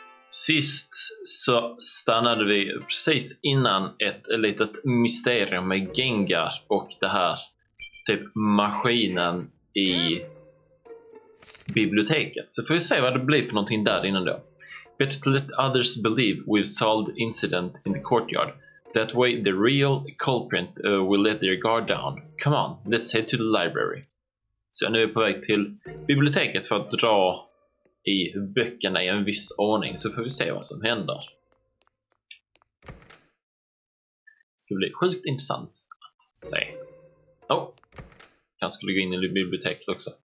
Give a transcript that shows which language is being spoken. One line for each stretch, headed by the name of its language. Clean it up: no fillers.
Swedish: Sist så stannade vi precis innan ett litet mysterium med Gengar och det här typ maskinen i biblioteket. Så får vi se vad det blir för någonting där innan då.
English: Better to let others believe we've solved the incident in the courtyard. That way the real culprit will let their guard down. Come on, let's head to the library.
Swedish: Så nu är jag på väg till biblioteket för att dra i böckerna i en viss ordning. Så får vi se vad som händer. Det ska bli sjukt intressant att se. Kanske skulle gå in i biblioteket också.